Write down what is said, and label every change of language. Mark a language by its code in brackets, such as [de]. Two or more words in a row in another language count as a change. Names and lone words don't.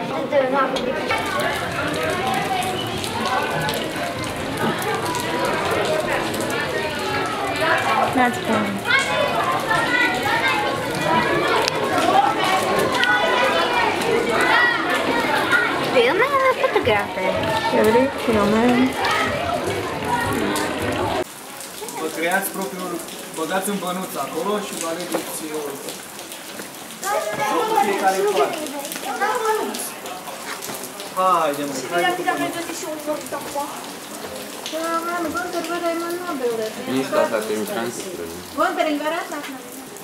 [lv] Tad tev nāk nāc prom. Filmē vai fotografē? Jau arī filmē. [ro] Vă creați propriul, băgați un bănuț acolo și vă alegeți fiecare parte. Haide, mă, [lv] Jā, mani Gunter varēja man nobildēt. Viņi izstāstās pirms transportu. Gunteriņi var atnākt no viņa.